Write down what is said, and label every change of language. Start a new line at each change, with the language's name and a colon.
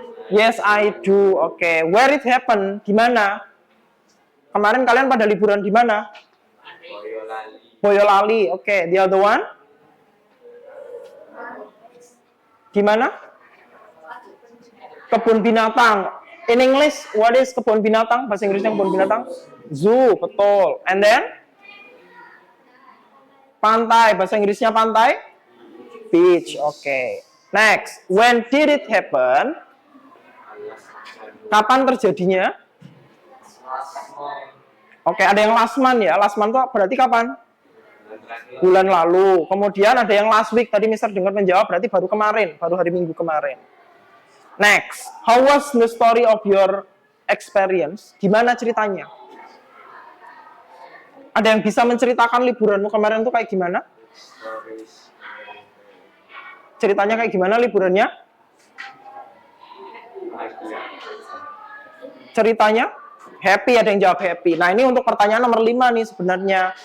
English: Yes, I do. Oke, where it happen?
Indonesian: Di mana? Kemarin kalian pada liburan di mana? Boyolali. Oke,
English: the other one?
Indonesian: Di mana? Kebun binatang.
English: In English, what is kebun binatang?
Indonesian: Bahasa Inggrisnya kebun binatang? Zoo, betul.
English: And then?
Indonesian: Pantai, bahasa Inggrisnya pantai? Beach, oke.
English: Next, when did it happen?
Indonesian: Kapan terjadinya? Oke, ada yang last month ya. Last month itu berarti kapan? Bulan lalu. Kemudian ada yang last week. Tadi Mister dengar menjawab, berarti baru kemarin. Baru hari Minggu kemarin.
English: Next, how was the story of your experience?
Indonesian: Gimana ceritanya? Ada yang bisa menceritakan liburanmu kemarin tuh kayak gimana? Ceritanya kayak gimana liburannya? Ceritanya? Happy, ada yang jawab happy. Nah, ini untuk pertanyaan nomor 5 nih sebenarnya.